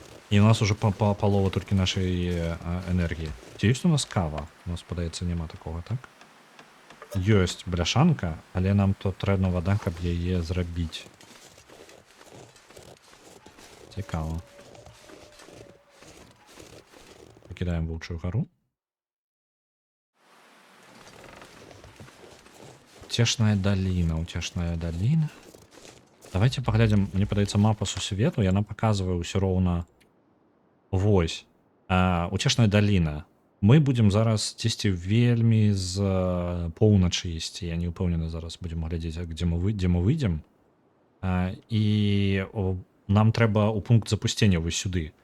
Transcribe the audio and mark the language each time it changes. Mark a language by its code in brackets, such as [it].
[be] І у нас уже палова толькі нашай энергіі. Ці ёсць у нас кава? У нас, падаецца, няма такога, так? Ёсць бляшанка, але нам то трэбна вада, каб яе зрабіць. Цікава. [ru] Покидаем Волчью гору. Утешная долина, утешная долина. Давайте поглядим, [be] мне падаецца мапа сусвету, яна показывае ўсё роўна. Вось. Утешная долина. Мы будем зараз дзесьці вельмі з поўначы ісці. Я не ўпэўнены зараз будем глядзець, дзе мы выйдзем. І нам трэба ў пункт запусцення вось сюды.